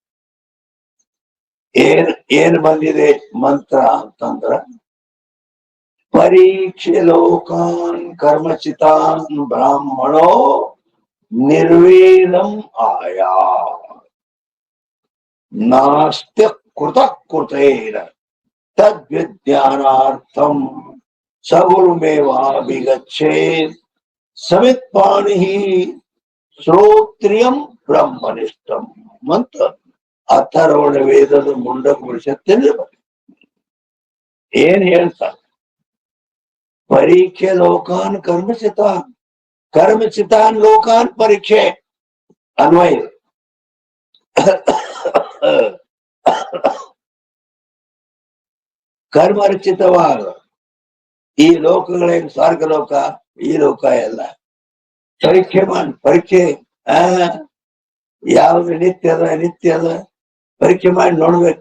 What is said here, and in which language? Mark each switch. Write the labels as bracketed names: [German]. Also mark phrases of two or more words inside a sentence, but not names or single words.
[Kannada] ಏನ್ ಬಂದಿದೆ ಮಂತ್ರ ಅಂತಂದ್ರ, [Sanskrit] ಪರೀಕ್ಷೆ ಲೋಕಾನ್ ಕರ್ಮಚಿತಾನ್ ಬ್ರಾಹ್ಮಣೋ ನಿರ್ವೇದಂ ಆಯಾ ನಾಸ್ತ್ಯ ಕೃತ ಕೃತೇನ ತದ್ವಿಜ್ಞಾನಾರ್ಥಂ ಸಗುರುಮೇವಾಭಿಗಚ್ಚೇತ್ ಸಮಿತ್ಪಾಣಿ ಶ್ರೋತ್ರಿಯಂ ಬ್ರಹ್ಮನಿಷ್ಠಂ [Kannada] ಅಂತ ಅಥರ್ವಣ ವೇದದ ಮುಂಡಕೋಪನಿಷತ್ತಿನಲ್ಲಿ ಏನ್ ಹೇಳ್ತಾರೆ? [Sanskrit] ಪರೀಕ್ಷೆ ಲೋಕಾನ್ ಕರ್ಮಚಿತಾನ್, ಕರ್ಮಚಿತಾನ್ ಲೋಕಾನ್ ಪರೀಕ್ಷೆ ಅನ್ವಯ. [Kannada] ಕರ್ಮರಚಿತವಾದ ಈ ಲೋಕಗಳೇನು ಸ್ವರ್ಗ ಲೋಕ, ಈ ಲೋಕ ಎಲ್ಲ ಪರೀಕ್ಷೆ ಪರೀಕ್ಷೆ ಯಾವ್ದು ನಿತ್ಯದ ಅನಿತ್ಯದ ಪರೀಕ್ಷೆ ಮಾಡಿ ನೋಡ್ಬೇಕ.